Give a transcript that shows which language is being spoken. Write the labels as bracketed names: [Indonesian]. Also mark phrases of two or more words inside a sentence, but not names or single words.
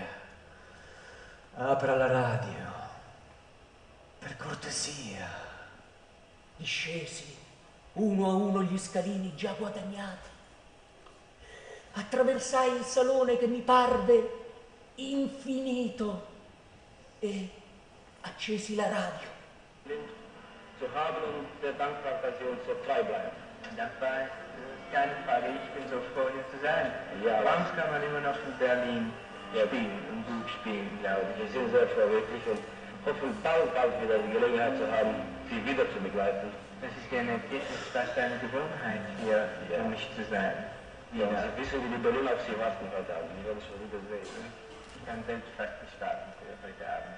[Italian] Apra la radio, per cortesia. Discesi uno a uno gli scalini già guadagnati. Attraversai il salone che mi parve infinito e accesi la radio. [German] Zu haben und der dankbar, dass Sie uns so treu bleiben. Dankbar, keine Frage, ich bin so froh, hier zu sein. Ja, bei uns kann man immer noch in Berlin spielen und gut spielen, glaube ich. Wir sind sehr froh, wirklich, und hoffen bald wieder die Gelegenheit zu haben, Sie wieder zu begleiten. Das ist gerne, es ist fast eine Gewohnheit, hier für mich zu sein. Ja, Sie wissen, wie die Berliner auf Sie warten heute Abend. Die werden schon wieder sehen. Ich kann selbst fast nicht warten für heute Abend.